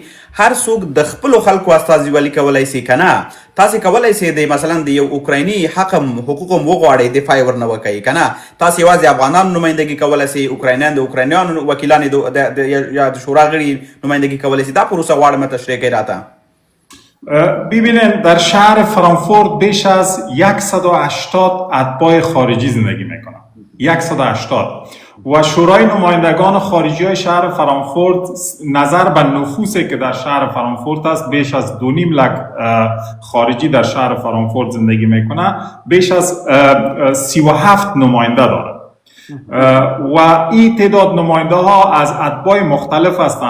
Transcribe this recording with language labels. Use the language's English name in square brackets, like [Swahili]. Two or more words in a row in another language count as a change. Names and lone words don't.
[Pashto] هر څوک د خپل خلکو استازولي کولای سي کنه. تاسو کولای سي د مثلا د یو اوکرایني حقوق وغواړي دفاع ورنه وکړي کنه. تاسو یوازې افغانانو نمائندګي کولای سي، اوکراینیان د اوکراینیانو وکیلان د شورا غړي نمائندګي کولای سي. دا پروسه غواړم تشریح کړئ راته. [Persian] ببینید در شهر فرانکفورت بیش از 180 اتباع خارجی زندگی میکنن. 180 و شورای نمایندگان خارجی های شهر فرانکفورت نظر به نفوسی که در شهر فرانکفورت است بیش از 2.5 لک خارجی در شهر فرانکفورت زندگی میکنه، بیش از 37 نماینده داره و این تعداد نماینده ها از اتباع مختلف هستند.